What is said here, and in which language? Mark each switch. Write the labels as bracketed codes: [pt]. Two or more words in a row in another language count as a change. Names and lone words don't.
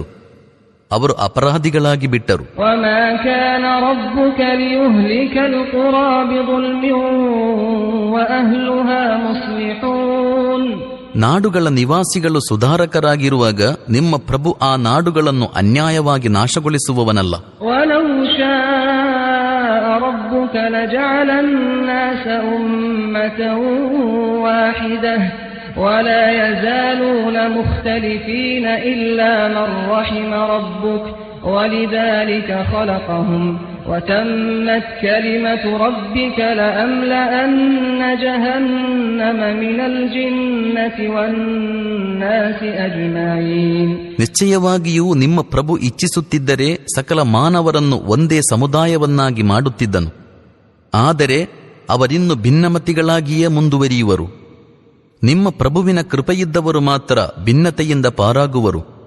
[kn] ಅವರು ಅಪರಾಧಿಗಳಾಗಿ ಬಿಟ್ಟರು. ನಾಡುಗಳ ನಿವಾಸಿಗಳು ಸುಧಾರಕರಾಗಿರುವಾಗ ನಿಮ್ಮ ಪ್ರಭು ಆ ನಾಡುಗಳನ್ನು ಅನ್ಯಾಯವಾಗಿ ನಾಶಗೊಳಿಸುವವನಲ್ಲ. [ar] ربك لجعل الناس أمة واحدة ولا يزالون مختلفين إلا من رحم ربك ولذلك خلقهم وتمت كلمة ربك لأملأن جهنم من الجنة والناس أجمعين. [kn] ನಿಶ್ಚಯವಾಗಿಯೂ ನಿಮ್ಮ ಪ್ರಭು ಇಚ್ಛಿಸುತ್ತಿದ್ದರೆ ಸಕಲ ಮಾನವರನ್ನು ಒಂದೇ ಸಮುದಾಯವನ್ನಾಗಿ ಮಾಡುತ್ತಿದ್ದನು. ಆದರೆ ಅವರಿನ್ನು ಭಿನ್ನಮತಿಗಳಾಗಿಯೇ ಮುಂದುವರಿಯುವರು. ನಿಮ್ಮ ಪ್ರಭುವಿನ ಕೃಪೆಯಿದ್ದವರು ಮಾತ್ರ ಭಿನ್ನತೆಯಿಂದ ಪಾರಾಗುವರು.